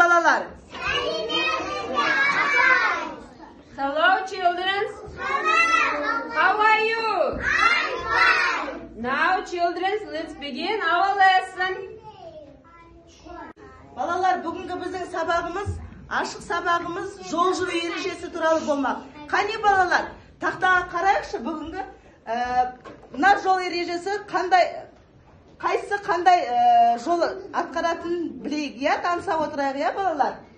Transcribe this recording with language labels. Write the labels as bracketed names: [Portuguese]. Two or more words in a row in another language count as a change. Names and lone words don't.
[Kazakh] балалар? [English] Hello, children. How are you? Now, children, let's begin our lesson. [Kazakh] Балалар, бүгінгі біздің сабағымыз, ашық сабағымыз жол жүру ережесі туралы болмақ. Қане балалар, тақтаға қарайықшы бүгінгі мына жол ережесі қайсы қандай жол атқаратынын білейік, иә, танысып отырайық, иә балалар?